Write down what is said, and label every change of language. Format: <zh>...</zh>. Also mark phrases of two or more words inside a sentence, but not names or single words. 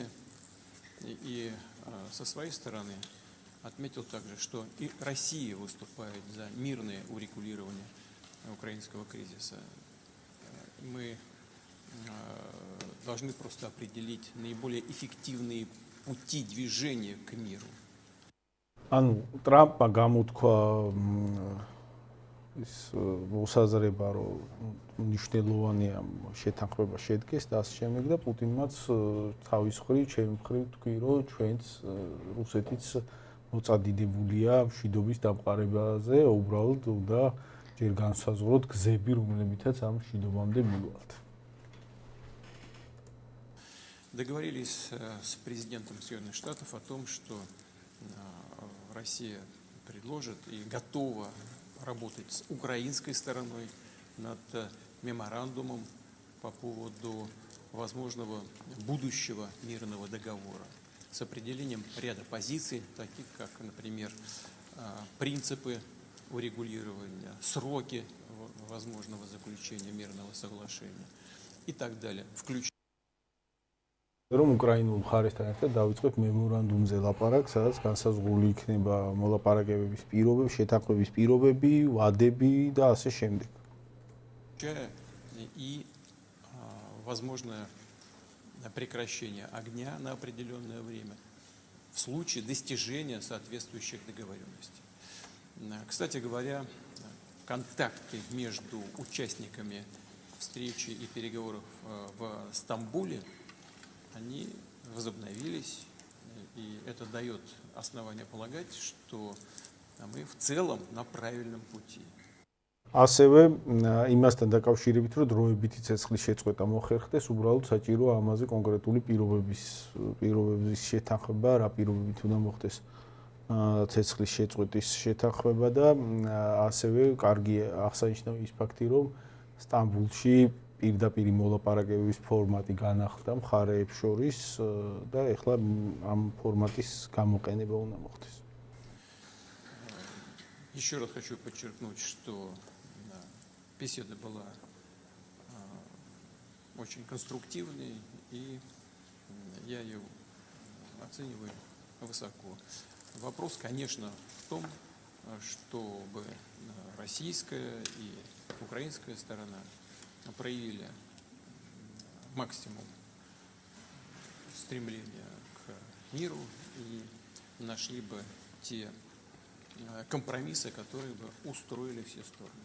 <ru>И со своей стороны отметил также, что и Россия выступает за мирное урегулирование украинского кризиса. Мы должны просто определить наиболее эффективные пути движения к миру.</ru> <ka>ანუ ტრამპმა გამოთქვა ის მოსაზრება, რომ მნიშვნელოვანია შეთანხმება შედგეს და ასე შემდეგ და პუტინმაც თავის მხრივ, ჩემი მხრივ თქვი, რომ ჩვენც რუსეთიც მოწადიდებულია მშვიდობის დამყარებაზე, უბრალოდ უნდა ჯერ განსაზღვროთ გზები, რომლებითაც ამ მშვიდობამდე მივვალთ.</ka> <ru>Договорились с президентом Соединенных Штатов о том, что Россия предложит и готова работать с украинской стороной над меморандумом по поводу возможного будущего мирного договора с определением ряда позиций, таких как, например, принципы урегулирования, сроки возможного заключения мирного соглашения и так далее, включая</ru> <ka>რომ უკრაინულ მხარესთან ერთად დავიწყებ მემორანდუმზე ლაპარაკს, სადაც განსაზღვრული იქნება მოლაპარაკებების პირობები, შეთანხმების პირობები, ვადები და ასე შემდეგ.</ka> <ru>И возможное прекращение огня на определенное время в случае достижения соответствующих договоренностей. Кстати говоря, контакты между участниками встречи и переговоров в Стамбуле они возобновились, и это дает основание полагать, что мы в целом на правильном пути.</ru> <ka>ასევე იმასთან დაკავშირებით, რომ დროებითი ცეცხლის შეწყვეტა მოხერხდეს, უბრალოდ საჭირო ამაზე კონკრეტული პირობების შეთანხმება, რა პირობებით უნდა მოხდეს ცეცხლის შეწყვეტის შეთანხმება და ასევე კარგი აღსანიშნავი ის ფაქტი, რომ სტამბულში პირდაპირ მოლაპარაკებების ფორმატი განახლდა მხარეებს შორის და ეხლა ამ форматის გამოყენება უნდა მოხდეს.</ka> <ru>Еще раз хочу подчеркнуть, что беседа была очень конструктивной, и я ее оцениваю высоко. Вопрос, конечно, в том, чтобы российская и украинская сторона проявили максимум стремления к миру и нашли бы те компромиссы, которые бы устроили все стороны.</ru>